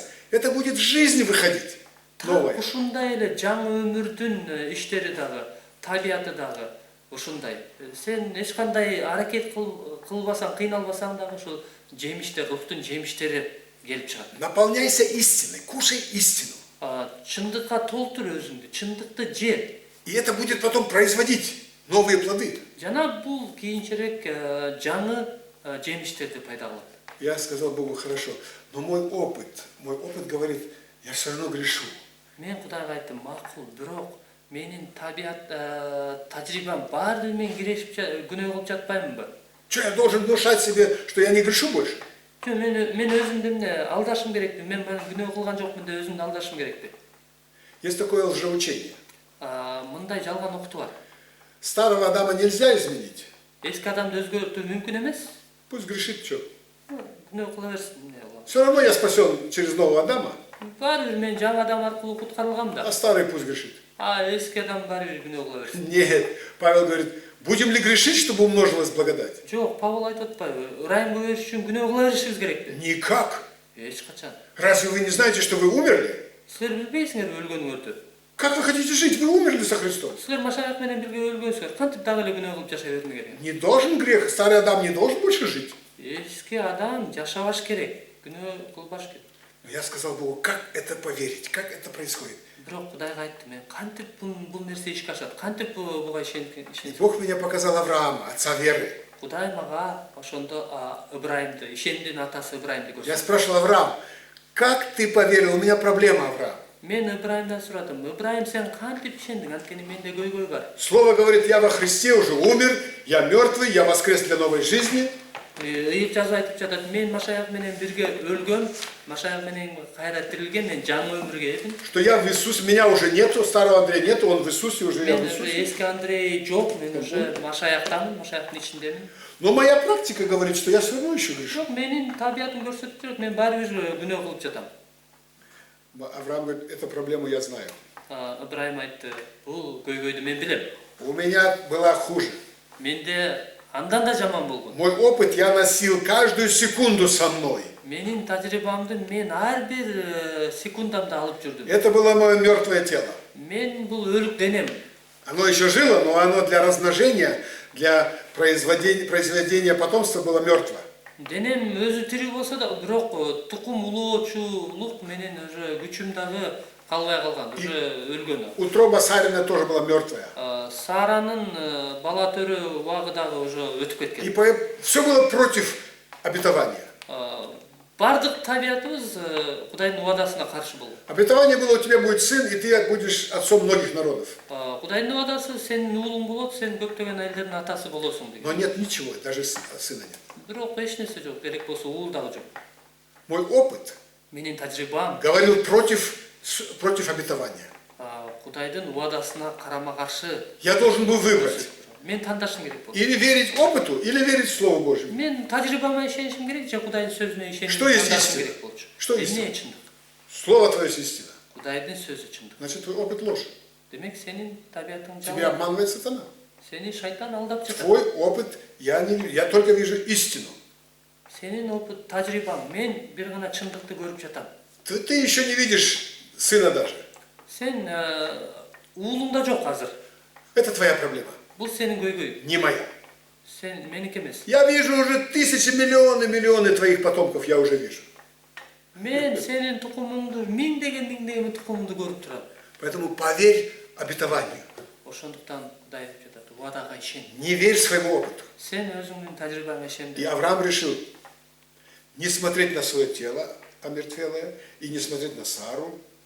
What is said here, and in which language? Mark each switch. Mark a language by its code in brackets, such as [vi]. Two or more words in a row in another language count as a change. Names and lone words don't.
[ru] Это будет жизнь выходить, новая. [ky] Ушундай эле жаңы өмүрдүн иштери дагы, табияты дагы ушундай. Сен эч кандай аракет кылбасаң, кыйналбасаң дагы ушул жемиштер, рухтун жемиштери келип чыгат. [ru] Наполняйся истиной, кушай истину. [ky] Чындыкка толтур өзүңдү, чындыкты же. [ru] И это будет потом производить новые плоды. [ky] Жана бул кийинчерээк жаңы жемиштерди пайда кылат. [ru] Я сказал Богу, хорошо, но мой опыт говорит, я все равно грешу. [ky] Мен Кудайга айттым, макул, бирок менин табият тажрыйбам баары мен кирешип күнөө кылып жатпаймынбы? [ru] Что, я должен внушать себе, что я не грешу больше? [ky] Мен өзүмдү эмне алдашым керекпи? Мен күнөө кылган жокмун деп өзүмдү алдашым керекпи? [ru] Есть такое лжеучение. [ky] Мындай жалган окутуу бар. [ru] Старого Адама нельзя изменить. [ky] Эски адамды өзгөртүү мүмкүн эмес. [ru] Пусть грешит, что. [ky] Күнөө кыла берсин, эмне кылам? [ru] Все равно я спасен через нового Адама, [ky] Баары бир мен жаңы адам аркылуу куткарылгам да. [ru] а старый пусть грешит. [ky] Эски адам баары бир күнөө кыла берсин. [ru] Нет, Павел говорит, будем ли грешить, чтобы умножилась благодать? [ky] Жок, Павел айтып атпайбы? Ырайымга бериш үчүн күнөө кыла беришибиз керекпи? [ru] Никак. [ky] Эч качан. [ru] Разве вы не знаете, что вы умерли? [ky] Силер билбейсиңерби өлгөнүңөрдү? [ru] Как вы хотите жить? Вы умерли со Христом. [ky] Силер Машаяк менен бирге өлгөнсүңөр. Кантип дагы эле күнөө кылып жашай берме керек? [ru] Не должен грех, старый Адам не должен больше жить. [ky] Эски адам жашабаш керек. Күнөө кылбаш керек. [ru] Но я сказал Богу, как это поверить, как это происходит. [ky] Бирок Кудайга айттым, мен кантип бул нерсе ишке ашат? Кантип буга [ru] И [ky] ишенет? [ru] Бог меня показал Авраама, отца веры. [ky] Кудай мага ошондо Ибраимди, ишендин атасы Ибраимди [ru] Я [ky] көрсөттү. [ru] спрашивал, Авраам, как ты поверил? У меня проблема, Авраам. [ky] Мен Ибраимдан сурадым. Ибраим, сен кантип ишендиң? Анткени менде көйгөй бар. [ru] Слово говорит, я во Христе уже умер, я мертвый, я воскрес для новой жизни. [ky] Ыйык жазуу айтып жатат, мен Машаяк менен бирге өлгөм, Машаяк менен кайра тирилген, мен жаңы өмүргө элдим. [ru] Что я в Иисусе, меня уже нету, старого Андрея нету, он в Иисусе уже, я в [ky] Мен уже [ru] Иисусе. [ky] эски Андрей жок, мен уже Машаяктамын, Машаяктын ичиндемин. [ru] Но моя практика говорит, что я все равно еще грешу. [ky] Жок, менин табиятым көрсөтүп турат, мен баары бир күнөө кылып жатам. [ru] Авраам говорит, эту проблему я знаю. [ky] Ибраим айтты, бул көйгөйдү мен билем. [ru] У меня была хуже. [ky] Менде андан да жаман болгон. [ru] Мой опыт я носил каждую секунду со мной. [ky] Менин тажрыйбамды мен ар бир секундамда алып жүрдүм. [ru] Это было мое мертвое тело. [ky] Мен бул өлүк денем. [ru] Оно еще жило, но оно для размножения, для произведения потомства было мертво. [ky] Денем өзү тирүү болсо да, бирок тукум улоочулук менен уже күчүм дагы калбай калган, уже өлгөн. [ru] Утроба Сарина тоже была мертвая. [ky] Саранын бала төрө убагы дагы уже өтүп кеткен. [ru] И все было против обетования. [ky] Бардык табиятыбыз Кудайдын убадасына каршы болгон. [ru] Обетование было, у тебя будет сын, и ты будешь отцом многих народов. [ky] Кудайдын убадасы сенин уулуң болот, сен көптөгөн элдердин атасы болосуң деген. [ru] Но нет ничего, даже сына нет. [ky] Бирок эч нерсе жок, керек болсо уул дагы жок. [ru] Мой опыт [ky] Менин тажрыйбам [ru] говорил против обетования. [ky] Кудайдын убадасына карама каршы. [ru] Я должен был выбрать. [ky] Мен тандашым керек болду. [ru] Или верить опыту, или верить Слову Божьему. [ky] Мен тажрыйбама ишенишим керек, же Кудайдын сөзүнө ишенип [ru] Что есть [ky] тандашым [ru] истина? [ky] керек болчу. [ru] Что есть [ky] Эмне [ru] истина? [ky] чындык? [ru] Слово твое есть истина. [ky] Кудайдын сөзү чындык. [ru] Значит, твой опыт ложь. [ky] Демек сенин табиятың [ru] Тебя [ky] жалган. [ru] обманывает сатана. [ky] Сени шайтан алдап жатат. [ru] Твой опыт, я только вижу истину. [ky] Сенин опыт, тажрыйбаң, мен бир гана чындыкты көрүп жатам. [ru] Ты еще не видишь сына даже. [ky] Сен уулуң да жок азыр. [ru] Это твоя проблема, [ky] Бул сенин көйгөйүң. [ru] не моя. [ky] Сен меники эмес. [ru] Я вижу уже тысячи, миллионы твоих потомков, я уже вижу. [ky] Мен сенин тукумуңду, миңдеген тукумуңду көрүп турам. [ru] Поэтому поверь обетованию. [ky] Ошондуктан Кудай деп жатат, убадага ишен. [ru] Не верь своему опыту. [ky] Сен өзүңдүн тажрыйбаңа ишен. [ru] И Авраам решил не смотреть на свое тело омертвелое и не смотреть на Сару.